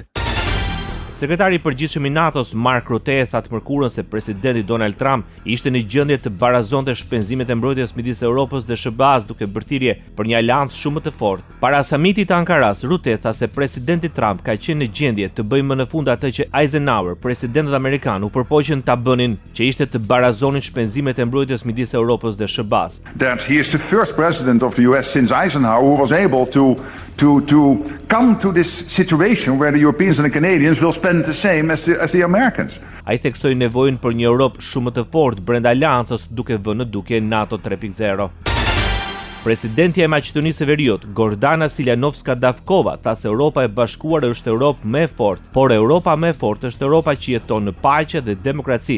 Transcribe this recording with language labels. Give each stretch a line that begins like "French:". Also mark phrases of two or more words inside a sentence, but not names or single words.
Albanian: Sekretari I përgjithshëm I NATO-s Mark Rutte tha të mërkurën se presidenti Donald Trump ishte në gjendje të barazonte shpenzimet e mbrojtjes midis Europës dhe SBA-s duke bërë thirrje për një aleancë shumë të fortë. Para samitit të Ankaras, Rutte tha se presidenti Trump ka qenë në gjendje të bëjë më në fund atë që Eisenhower, presidentët amerikan, u përpoqën ta bënin, që ishte të barazonin shpenzimet e mbrojtjes midis Europës dhe SBA-s.
English: That he is the first president of the US since Eisenhower who was able to come to this situation where the Europeans and the Canadians will spend the same as the Americans.
Albanian: Ai theksoi nevojën për një Europë shumë të fortë brenda aleancës duke vënë në dukje NATO 3.0. Presidentja e Maqedonisë së Veriut, Gordana Siljanovska-Davkova, tha se Europa e Bashkuar është Europë më e fortë, por Europa më e fortë është Europa që jeton në paqe dhe demokraci.